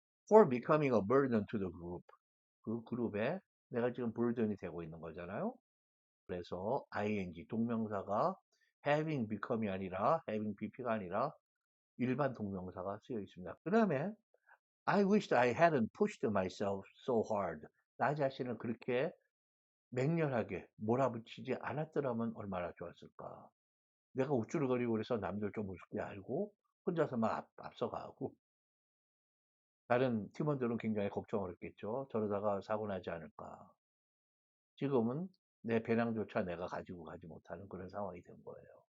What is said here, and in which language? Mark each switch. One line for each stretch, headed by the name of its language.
English: For becoming a burden to the group.
Korean: 그 그룹에 내가 지금 burden이 되고 있는 거잖아요. 그래서 ing 동명사가 having become이 아니라 having bb가 아니라 일반 동명사가 쓰여 있습니다. 그 다음에
English: I wished I hadn't pushed myself so hard.
Korean: 나 자신을 그렇게 맹렬하게 몰아붙이지 않았더라면 얼마나 좋았을까. 내가 우쭐거리고 그래서 남들 좀 우습게 알고 혼자서 막 앞서가고 다른 팀원들은 굉장히 걱정을 했겠죠. 저러다가 사고 나지 않을까. 지금은 내 배낭조차 내가 가지고 가지 못하는 그런 상황이 된 거예요.